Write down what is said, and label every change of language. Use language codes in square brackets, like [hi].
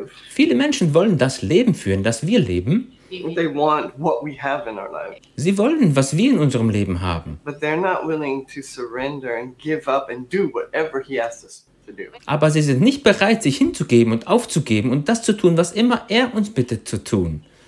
[de] Viele Menschen wollen das Leben führen, das wir leben. [en] They want what we have in our life. [de] Sie wollen, was wir in unserem Leben haben. [en] But they're not willing to surrender and give up and do whatever he asks us. [de] Aber sie sind nicht bereit, sich hinzugeben und aufzugeben und das zu tun, was immer er uns bittet zu tun.